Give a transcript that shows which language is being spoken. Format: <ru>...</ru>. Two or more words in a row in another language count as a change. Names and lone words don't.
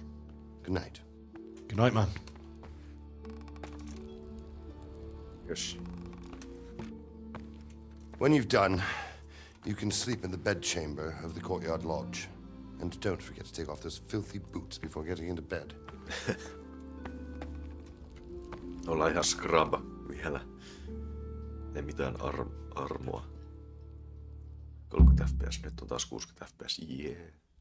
<en>Good night. Good night, man. Yes. When you've done, you can sleep in the bedchamber of the courtyard lodge. And don't forget to take off those filthy boots before getting into bed.</en> <fi>Ollaan ihan scrub vielä. Ei mitään armoa. 30 fps, nyt on taas 60 fps. Jee.</fi>